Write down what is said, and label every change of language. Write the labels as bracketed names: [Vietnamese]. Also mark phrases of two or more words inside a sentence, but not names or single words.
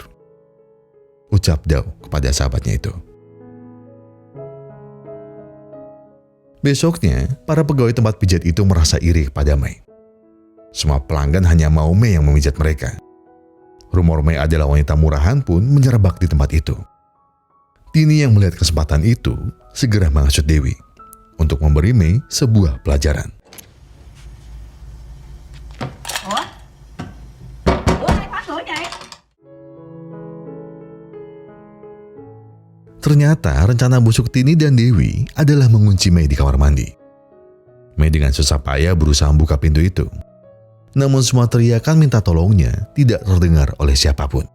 [Indonesian] Ucap Dao kepada sahabatnya itu. Besoknya, para pegawai tempat pijat itu merasa iri kepada Mei. Semua pelanggan hanya mau Mei yang memijat mereka. Rumor Mei adalah wanita murahan pun menyerebak di tempat itu. Tini yang melihat kesempatan itu segera menghasut Dewi untuk memberi Mei sebuah pelajaran. [Vietnamese] Ủa? Ủa ai khóa cửa vậy? [Indonesian] Ternyata rencana busuk Tini dan Dewi adalah mengunci Mei di kamar mandi. Mei dengan susah payah berusaha membuka pintu itu. Namun semua teriakan minta tolongnya tidak terdengar oleh siapapun.